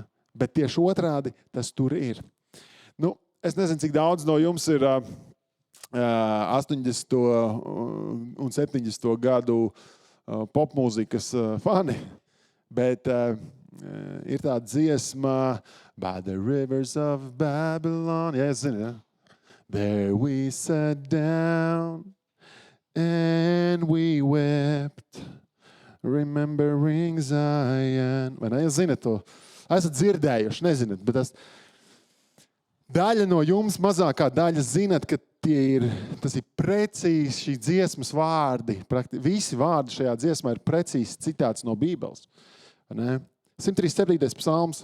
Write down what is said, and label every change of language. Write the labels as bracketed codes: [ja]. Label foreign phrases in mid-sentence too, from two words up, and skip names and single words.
[lv] Bet tieši otrādi tas tur ir. Es nezinu, cik daudz no jums ir 80. un 70. gadu popmūzikas fani, bet ir tāda dziesma By the rivers of Babylon. Jā, es zinu, ja? [en] There we sat down and we wept, remembering Zion. [lv] Vai ne, jūs zinat to? Esat dzirdējuši, nezināt, bet daļa no jums, mazākā daļa, zinat, ka tas ir precīzi šī dziesmas vārdi. Visi vārdi šajā dziesmā ir precīzi citāts no Bībeles. 137. psalms.